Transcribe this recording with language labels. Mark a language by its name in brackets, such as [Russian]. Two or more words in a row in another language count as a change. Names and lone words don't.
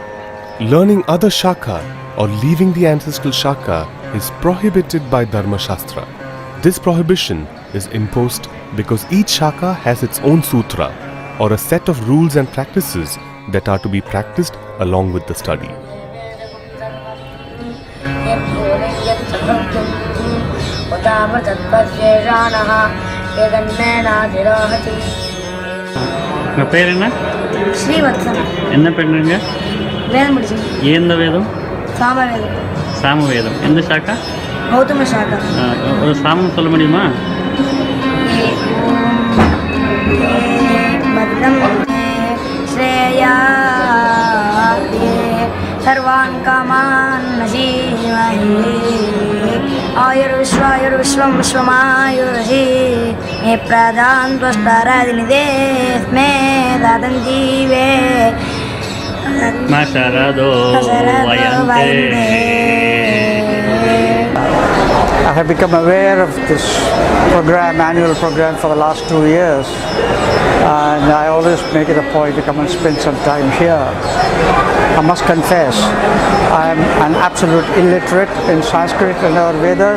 [English] Learning other Shakha or leaving the ancestral Shakha is prohibited by Dharma Shastra. This prohibition is imposed because each Shakha has its own sutra or a set of rules and practices that are to be practiced along with the study. [Tamil] உங்கள் பேர் என்ன? ஸ்ரீவத்சனா. என்ன பண்ணுறீங்க? வேதம் முடிச்சேன். எந்த வேதம்? சாமவேதம். சாமவேதம். எந்த சாக்கா? கௌதம சாக்கா. ஒரு சாமம் சொல்ல முடியுமா? [Sanskrit] भद्रं श्रेयः सर्वान् कामान् नजीमहि आयुर्विश्वं विश्वमायुषि प्रधान त्वष्टारादिनिधे स्मे दातं जीवे मा शरदो वयन्ते. [English] I have become aware of this program, annual program, for the last 2 years, and I always make it a point to come and spend some time here. I must confess, I am an absolute illiterate in Sanskrit and our Vedas.